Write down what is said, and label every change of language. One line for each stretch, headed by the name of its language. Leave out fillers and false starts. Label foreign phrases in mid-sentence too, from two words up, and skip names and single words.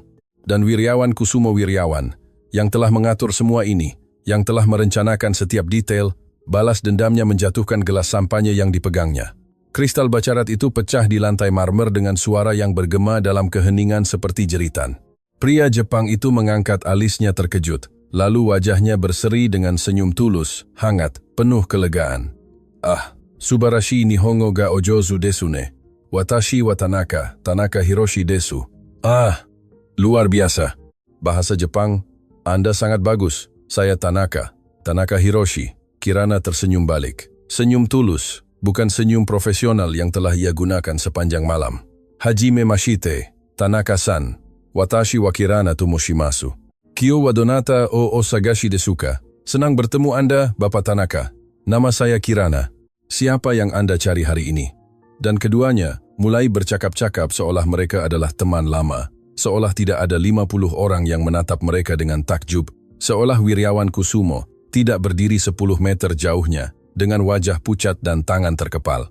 Indonesian: Dan Wiryawan Kusumo Wiryawan, yang telah mengatur semua ini, yang telah merencanakan setiap detail, balas dendamnya menjatuhkan gelas sampanye yang dipegangnya. Kristal bacarat itu pecah di lantai marmer dengan suara yang bergema dalam keheningan seperti jeritan. Pria Jepang itu mengangkat alisnya terkejut, lalu wajahnya berseri dengan senyum tulus, hangat, penuh kelegaan.
Japanese: ああ、素晴らしい、日本語がお上手ですね. Watashi wa Tanaka Hiroshi desu.
Indonesian: Ah, luar biasa. Bahasa Jepang, Anda sangat bagus. Saya Tanaka Hiroshi. Kirana tersenyum balik. Senyum tulus, bukan senyum profesional yang telah ia gunakan sepanjang malam.
Japanese: はじめまして、Tanaka さん. 私は Kirana と申します. 今日はどなたをお探しですか.
Indonesian: Senang bertemu Anda, Bapak Tanaka. Nama saya Kirana. Siapa yang Anda cari hari ini? Dan keduanya mulai bercakap-cakap seolah mereka adalah teman lama, seolah tidak ada 50 orang yang menatap mereka dengan takjub, seolah Wiryawan Kusumo tidak berdiri 10 meter jauhnya dengan wajah pucat dan tangan terkepal.